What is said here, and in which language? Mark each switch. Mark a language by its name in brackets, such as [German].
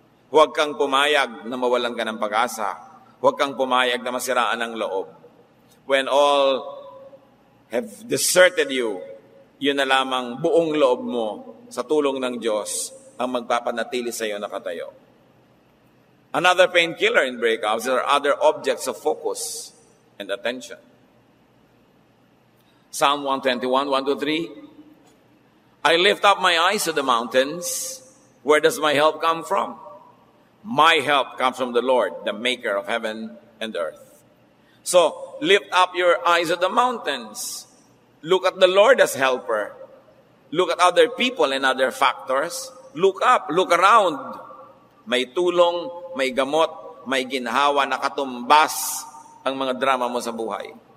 [Filipino] Huwag kang pumayag na mawalan ka ng pag-asa. Huwag kang pumayag na masiraan ang loob. [English] When all have deserted you, [Filipino] yun na lamang buong loob mo sa tulong ng Diyos ang magpapanatili sa iyo nakatayo. [English] Another painkiller in breakups are other objects of focus and attention. Psalm 121, 1-3, I lift up my eyes to the mountains. Where does my help come from? My help comes from the Lord, the maker of heaven and earth. So, lift up your eyes at the mountains. Look at the Lord as helper. Look at other people and other factors. Look up, look around. [Filipino] May tulong, may gamot, may ginhawa, nakatumbas ang mga drama mo sa buhay.